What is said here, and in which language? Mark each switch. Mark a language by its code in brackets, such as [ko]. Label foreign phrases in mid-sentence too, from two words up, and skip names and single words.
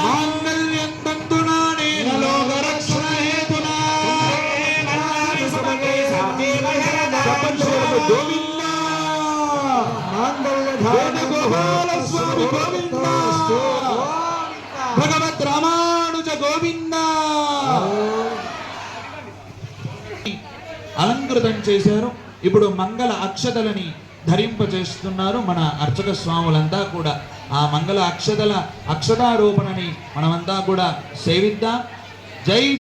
[sa] माङ्गल्यं तन्तुनानेन लोकरक्षणहेतुना सुभगे साधीव शरदां गोविन्द वेणुगोपाल स्वामी गोविन्द भगवत् रामानुज गोविन्द [te] అలంకృతం చేశారు. ఇప్పుడు మంగళ అక్షతలని ధరింపచేస్తున్నారు మన అర్చక స్వాములంతా కూడా. ఆ మంగళ అక్షతారోపణని మనమంతా కూడా సేవిద్దాం. జై